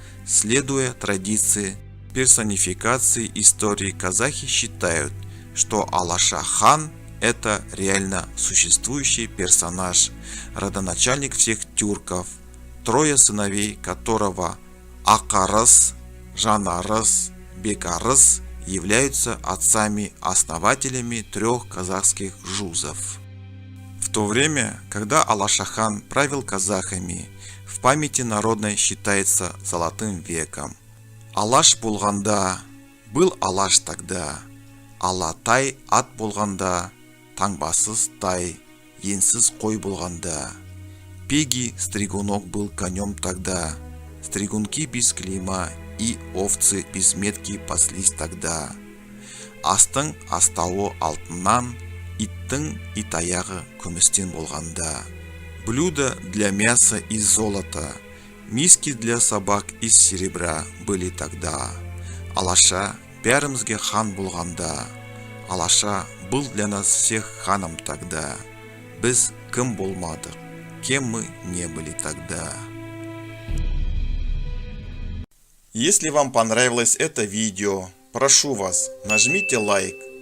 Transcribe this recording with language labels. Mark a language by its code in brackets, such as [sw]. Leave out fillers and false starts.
[ru] Следуя традиции персонификации истории, казахи считают, что Алаша-хан – это реально существующий персонаж, родоначальник всех тюрков, трое сыновей которого Акарыс, Жанарыс, Бекарыс являются отцами-основателями трех казахских жузов. В то время, когда Алаша-хан правил казахами, в памяти народной считается золотым веком. [kk] Алаш болғанда, [ru] был алаш тогда, [kk] алатай ат болғанда, таңбасыз тай, енсіз қой болғанда. [ru] Пеги стригунок был конем тогда, стригунки без клейма и овцы без метки паслись тогда. [kk] Астың астауы алтыннан, иттің итаяғы күмістен болғанда. [ru] Блюда для мяса из золота, миски для собак из серебра были тогда. [kk] Алаша бәрімізге хан болғанда. [ru] Алаша был для нас всех ханом тогда. [kk] Біз кім болмадық, [ru] кем мы не были тогда. Если вам понравилось это видео, прошу вас, нажмите лайк.